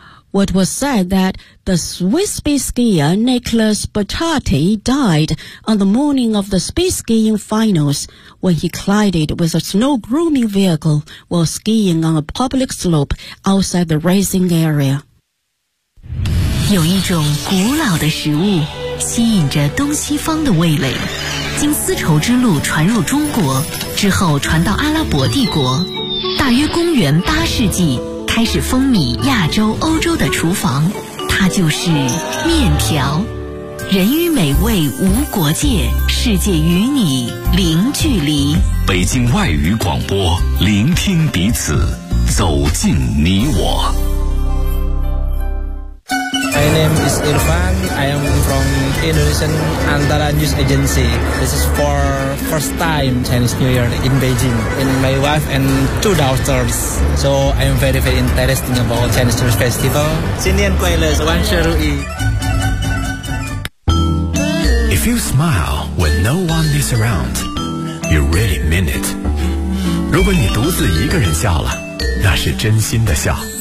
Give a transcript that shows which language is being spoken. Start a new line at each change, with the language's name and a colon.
English: What was said that the Swiss speed skier Nicolas Bottati died on the morning of the speed skiing finals when he collided with a snow grooming vehicle while skiing on a public slope outside the racing area.
Chinese: 有一种古老的食物吸引着东西方的味蕾，经丝绸之路传入中国，之后传到阿拉伯帝国，大约公元八世纪开始风靡亚洲、欧洲的厨房，它就是面条。人与美味无国界，世界与你零距离。北京外语广播，聆听彼此，走进你我。
English: My name is Irfan. I am from Indonesian Antara News Agency. This is for first time Chinese New Year in Beijing. And my wife and two daughters. So I am very, very interested about Chinese New Year Festival.
Chinese: 新年快乐，万事如意。
English: If you smile when no one is around, you really mean it.
Chinese: 如果你独自一个人笑了，那是真心的笑。